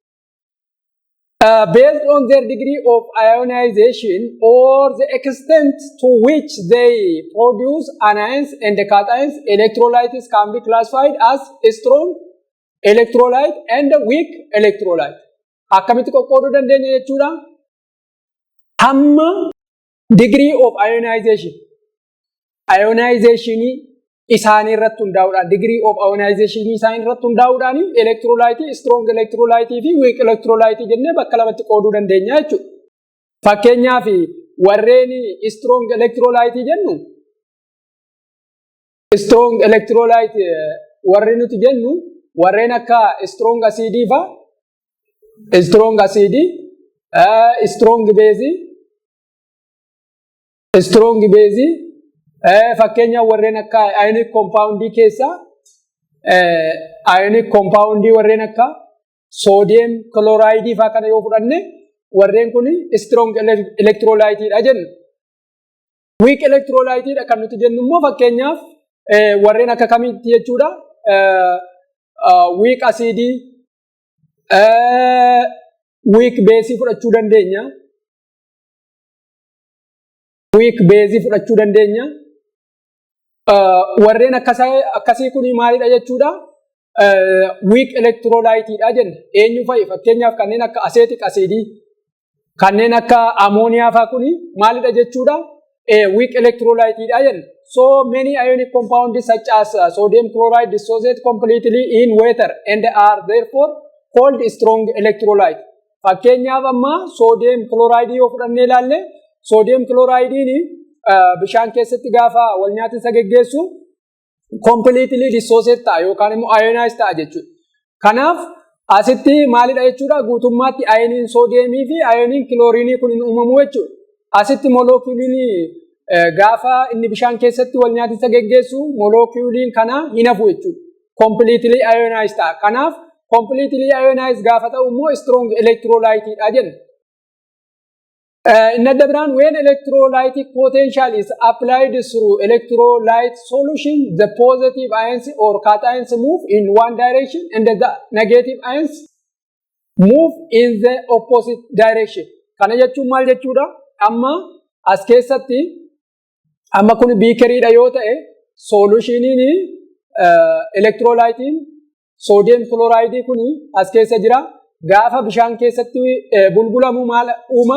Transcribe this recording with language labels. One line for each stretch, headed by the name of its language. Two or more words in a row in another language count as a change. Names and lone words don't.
English: Based on their degree of ionization or the extent to which they produce anions and cations, electrolytes can be classified as strong electrolyte and weak electrolyte.
Oromo: Akkamitti qoqqooduu dandeenya jechuudha? Hamma
English: degree of ionization.
Oromo: Ionization isaanii irratti hundaa'uudhaan
English: degree of ionization
Oromo: isaanii irratti hundaa'uudhaan
English: electrolyte, strong electrolyte
Oromo: fi
English: weak electrolyte
Oromo: jennee bakka lamatti qooduu dandeenya jechuudha. Fakkeenyaaf warreen
English: strong electrolyte
Oromo: jennu
English: strong electrolyte
Oromo: warreen nuti jennu warreen akka
English: strong acid
Oromo: fa
English: strong acid, strong base
Oromo: fakkeenyaaf warreen akka
English: ionic compound
Oromo: keessa
English: ionic compound
Oromo: warreen akka
English: sodium chloride
Oromo: fa kana yoo fudhanne warreen kun
English: strong electrolyte
Oromo: dha jenna.
English: Weak electrolyte
Oromo: dha kan nuti jennu immoo fakkeenyaaf warreen akka kamitti jechuudha?
English: Weak acid, weak base
Oromo: fudhachuu dandeenya.
English: Weak base
Oromo: fudhachuu dandeenya. Warreen akkasii kun maalidha jechuudha?
English: Weak electrolyte
Oromo: dha jenna. Eenyu fa'i? Fakkeenyaaf kanneen akka
English: acetic acid,
Oromo: kanneen akka ammonia fa kun maalidha jechuudha?
English: Weak electrolyte
Oromo: dha jenna.
English: So many ionic compounds such as sodium chloride dissociate completely in water and are therefore called strong electrolyte.
Oromo: Fakkeenyaaf amma
English: sodium chloride
Oromo: yoo fudhannee ilaalle
English: sodium chloride
Oromo: bishaan keessatti gaafa wal nyaata isa geggeessu
English: completely dissociate
Oromo: ta'a yookaan immoo ionize ta'a jechuudha. Kanaaf asitti maalidha jechuudha? Guutummaatti ioniin sodiumii fi ioniin chlorine kun hin uumamu jechuudha. Asitti moleculiin gaafa inni bishaan keessatti wal nyaata isa geggeessu moleculiin kana hin hafu jechuudha.
English: Completely ionized
Oromo: ta'a. Kanaaf
English: completely ionized
Oromo: gaafa ta'u immoo
English: strong electrolyte
Oromo: dha jenna.
English: In other words, when electrolytic potential is applied through electrolyte solution, the positive ions or cations move in one direction and the negative ions move in the opposite direction.
Oromo: Kana jechuun maal jechuudha? Amma as keessatti amma kun biikeriidha yoo ta'e solutioniin electrolytiin
English: sodium chloride
Oromo: kun as keessa jira. Gaafa bishaan keessatti bulbulamu maal uuma?